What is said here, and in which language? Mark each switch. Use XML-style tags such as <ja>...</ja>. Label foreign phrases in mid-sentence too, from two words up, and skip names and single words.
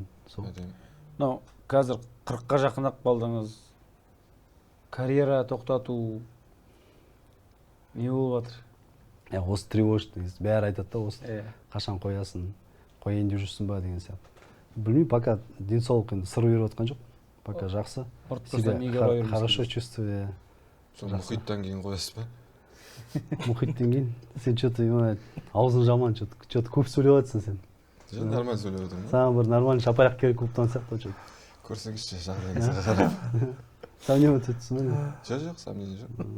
<kk>Қазір 40-қа жақындап қалдыңыз. Карьера тоқтату не болып жатыр? Осы тревожный, бәрі айтады да, осы қашан қоясың, қояйын деп жүрсің ба деген сияқты. Білмеймін, пока денсаулық енді сыр беріп отқан жоқ. Пока жақсы.</kk> <ru>Себя хорошо чувствую.</ru> <kk>Сол мұхиттан кейін қоясыз ба? Мұхиттан кейін сен что-то аузың жаман, что-то көп сөйлеп жатсың сен. Жоқ, нормально сөйлеп отырмын. Саған бір нормальный шапаяқ керек болып тұрған сияқты что-то. Көрсеңізші жағдайыңызға қарап. Сомневать етсің ба? Жоқ, сомнение жоқ.</kk>